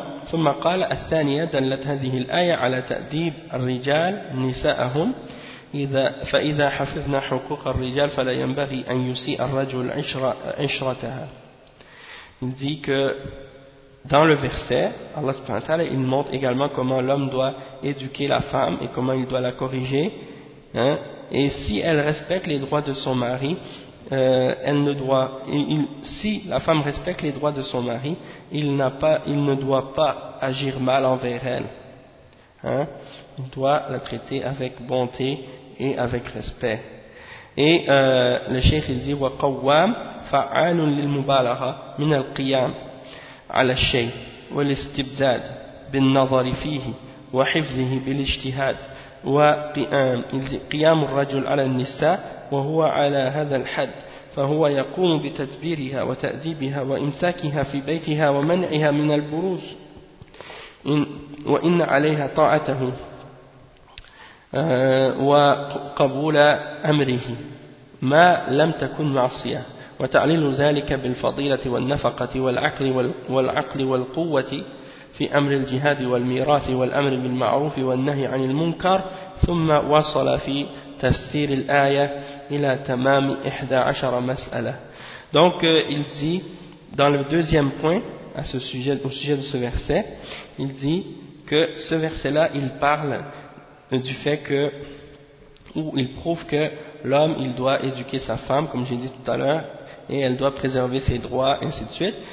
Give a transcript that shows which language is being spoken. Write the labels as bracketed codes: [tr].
[ar] ثم قال الثانية دلت هذه الآية على تأديب الرجال نساءهم إذا فإذا حفظنا حقوق الرجال فلا ينبغي أن يسيء الرجل عشرتها. [fr] Il dit que dans le verset, Allah subhanahu wa ta'ala, il montre également comment l'homme doit éduquer la femme et comment il doit la corriger. Hein? Et si elle respecte les droits de son mari, elle ne doit, si la femme respecte les droits de son mari, il ne doit pas agir mal envers elle. Hein? Il doit la traiter avec bonté et avec respect. Et le cheikh il dit [ar] وقوام فعال للمبالغة من القيام على الشيء والاستبداد بالنظر فيه وحفظه بالاجتهاد وقيام قيام الرجل على النساء وهو على هذا الحد فهو يقوم بتدبيرها وتأديبها وإمساكها في بيتها ومنعها من البروز وإن عليها طاعته وقبول أمره ما لم تكن معصية وتعليل ذلك بالفضيلة والنفقة والعقل والقوة في أمر الجهاد والميراث والأمر بالمعروف والنهي عن المنكر ثم وصل في تفسير الآية إلى تمام 11 مسألة. [fr] Donc il dit dans le deuxième point à ce sujet, au sujet de ce verset, il dit que ce verset là il parle du fait que, où il prouve que l'homme il doit éduquer sa femme, comme j'ai dit tout à l'heure, et elle doit préserver ses droits, ainsi de suite.